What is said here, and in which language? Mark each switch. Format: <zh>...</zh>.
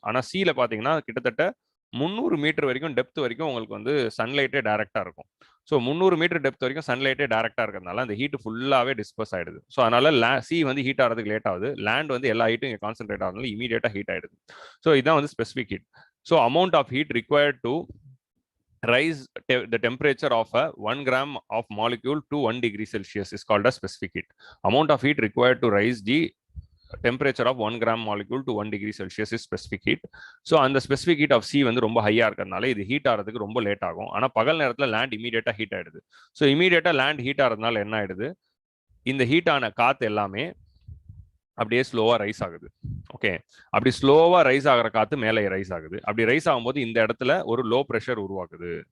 <ta>ஆனா சீல பாத்தீங்கன்னா கிட்டத்தட்ட 300 மீட்டர் வரைக்கும் டெப்த் வரைக்கும் உங்களுக்கு வந்து சன்லைட்டே டைரக்டா இருக்கும். ஸோ 300 மீட்டர் டெப்த் வரைக்கும் சன்லைட்டே டைரக்டா இருக்கிறதுனால அந்த ஹீட் ஃபுல்லாவே டிஸ்பர்ஸ் ஆயிடுது. ஸோ அதனால சி வந்து ஹீட் ஆகிறதுக்கு லேட் ஆகுது, லேண்ட் வந்து எல்லா ஹீட்டும் இங்கே கான்சென்ட்ரேட் ஆகிறதுனால இமீடியட்டா ஹீட் ஆயிடுது. ஸோ இதான் வந்து specific heat.</ta> <en>So amount of heat required to rise the temperature of a 1 gram of molecule to 1 degree Celsius is called as specific heat. Amount of heat required to rise the temperature of 1 gram molecule to 1 degree Celsius is specific heat.</en> <ta>So அந்த specific heat of C வந்து ரொம்ப ஹையா இருக்கிறதுனால இது heat ஆகிறதுக்கு ரொம்ப late ஆகும். ஆனா பகல் நேரத்துல லேண்ட் இமீடியட்டா ஹீட் ஆயிடுது. ஸோ இமீடியட்டா லேண்ட் ஹீட் ஆகிறதுனால என்ன ஆயிடுது, இந்த ஹீட்டான காத்து எல்லாமே அப்படியே ஸ்லோவா ரைஸ் ஆகுது. ஓகே, அப்படி ஸ்லோவா ரைஸ் ஆகிற காத்து மேலே ரைஸ் ஆகுது. அப்படி ரைஸ் ஆகும்போது இந்த இடத்துல ஒரு லோ ப்ரெஷர் உருவாக்குது.</ta>